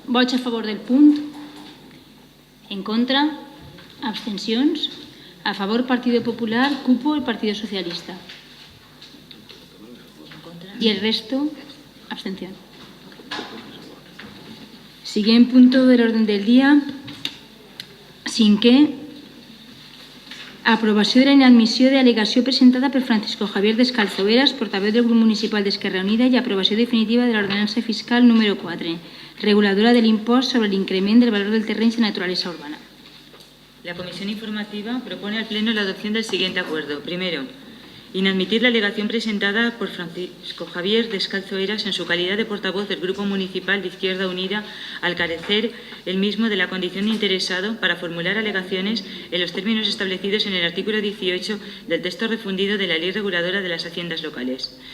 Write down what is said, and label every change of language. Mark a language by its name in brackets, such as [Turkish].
[Catalan] Vots a favor del punt? En contra? Abstencions? [Spanish] A favor Partido Popular, Cupo y Partido Socialista. Y el resto, abstención. Siguiente punto del orden del día. [Catalan] Cinquè, aprovació de la inadmissió d'al·legació presentada per Francisco Javier Descalzo Veras, portaveu del grup municipal d'Esquerra Unida, i aprovació definitiva de l'ordenança fiscal número 4, reguladora de l'impost sobre l'increment del valor del terreny de naturalesa urbana. [Spanish] La Comisión Informativa propone al Pleno la adopción del siguiente acuerdo. Primero, inadmitir la alegación presentada por Francisco Javier Descalzo Veras en su calidad de portavoz del Grupo Municipal de Izquierda Unida, al carecer el mismo de la condición de interesado para formular alegaciones en los términos establecidos en el artículo 18 del texto refundido de la Ley Reguladora de las Haciendas Locales.